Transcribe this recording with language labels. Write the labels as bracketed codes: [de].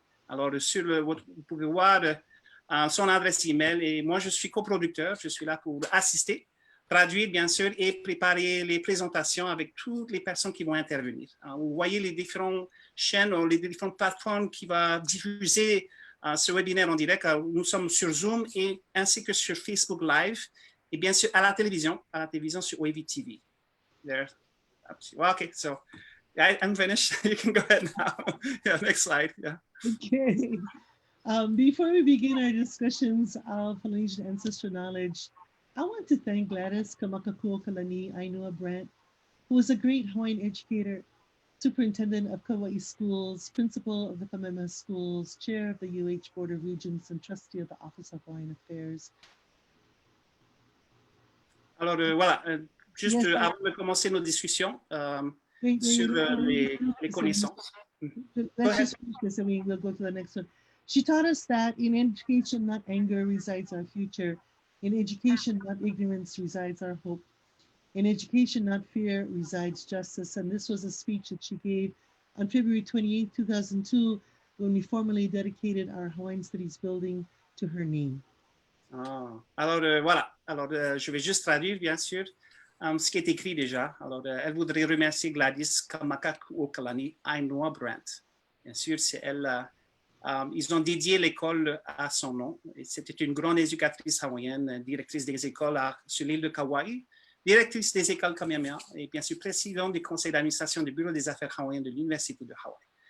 [fr] Alors, vous pouvez voir son adresse email et moi, je suis coproducteur, je suis là pour assister, traduire, bien sûr, et préparer les présentations avec toutes les personnes qui vont intervenir. Alors, vous voyez les différentes chaînes, les différentes plateformes qui vont diffuser ce webinaire en direct. Nous sommes sur Zoom et ainsi que sur Facebook Live et bien sûr à la télévision sur Wavy TV. [en] There. Well, okay, so I'm finished. You can go ahead now. Yeah, next slide. Yeah. Okay. Before we begin our discussions of Polynesian ancestral knowledge, I want to thank Gladys Kamakakūokalani Ainua Brandt, who is a great Hawaiian educator, superintendent of Kauai schools, principal of the Kameʻeleihiwa schools, chair of the UH Board of Regents, and trustee of the Office of Hawaiian Affairs. [fr] Alors, voilà, juste avant de commencer nos discussions sur les connaissances. [en] Let's just finish this and we'll go to the next one. She taught us that in education, not anger, resides our future. In education, not ignorance, resides our hope. In education, not fear, resides justice. And this was a speech that she gave on February 28, 2002, when we formally dedicated our Hawaiian Studies building to her name. [fr] Alors, voilà. Alors, je vais juste traduire, bien sûr, ce qui est écrit déjà. Alors, elle voudrait remercier Gladys Kamakakūokalani Ainua Brandt. Bien sûr, c'est elle. Ils ont dédié l'école à son nom. C'était une grande éducatrice hawaïenne, directrice des écoles sur l'île de Kauai, directrice des écoles Kamehameha et bien sûr présidente du conseil d'administration du bureau des affaires hawaïennes de l'université de Hawaï.